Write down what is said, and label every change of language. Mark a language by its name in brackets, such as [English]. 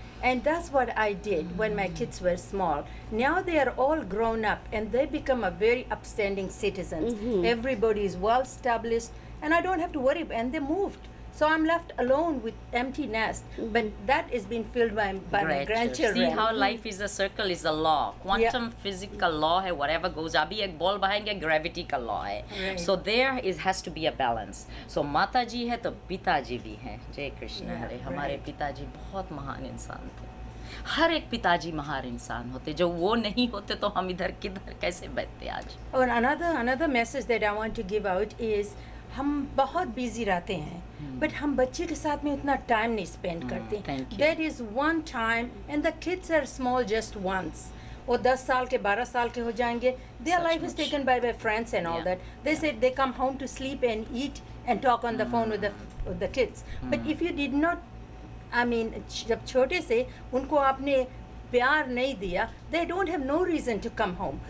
[English] And that's what I did when my kids were small. Now they are all grown up and they become a very upstanding citizens. Everybody is well established and I don't have to worry. And they moved. So I'm left alone with empty nest. But that is being filled by my grandchildren. See how life is a circle, is a law. Quantum physical law है, whatever goes. [Hindi] अभी एक ball बहाएंगे, gravity का law है. [English] Right. So there has to be a balance. [Hindi] So माता जी है तो पिताजी भी हैं. जय कृष्ण हरे. हमारे पिताजी बहुत महान इंसान थे. हर एक पिताजी महान इंसान होते. जो वो नहीं होते तो हम इधर किधर कैसे बैठते आज. और [English] another message that I want to give out is [Hindi] हम बहुत बिजी रहते हैं, बट हम बच्चे के साथ में उतना टाइम नहीं स्पेंड करते. [English] thank you. That is one time and the kids are small just once. [Hindi] वो 10 साल के 12 साल के हो जाएंगे. [English] Their life is taken by their friends and all Yeah. that. They said they come home to sleep and eat and talk on the phone with the kids. But if you did not, I mean, [Hindi] जब छोटे से उनको आपने प्यार नहीं दिया, [English] they don't have no reason to come home.